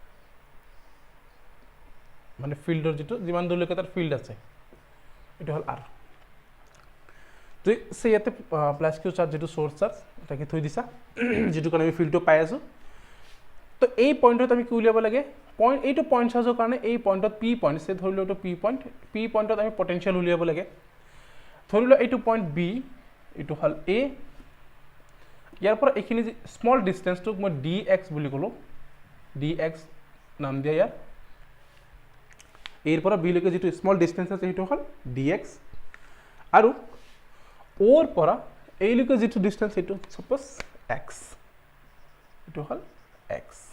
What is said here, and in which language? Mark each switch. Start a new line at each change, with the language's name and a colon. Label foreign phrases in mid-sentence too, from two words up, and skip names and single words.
Assamese: মানে ফিল্ডৰ যেটো যিমান দূৰলৈকে তাৰ ফিল্ড আছে এটা হল R তো সে ইয়াতে
English: plus q charge
Assamese: যেটো সোর্স চার্জ এটাকে থৈ দিছা যেটো কাৰণে আমি ফিল্ডটো পাই আছো তো এই পয়েন্টত আমি কি উলিয়াব লাগে পয়েন্ট এইটো
English: point charge
Assamese: কাৰণে এই পয়েন্টত P পয়েন্ট সে ধৰি লও তো P পয়েন্টত আমি পটেনশিয়াল উলিয়াব লাগে ধৰি লও এইটো পয়েন্ট B এইটো হল A ইয়াৰ পৰা এইখিনি
English: small distance
Assamese: মই dx বুলি কলো dx নাম দিয়া ইয়াৰ এর পৰা b লৈকে যেটো
English: small distance
Assamese: আছে হেটো হল dx আৰু ওৰ পৰা এই লৈকে যেটো ডিসটেন্স হেটো সাপোজ x এটো হল x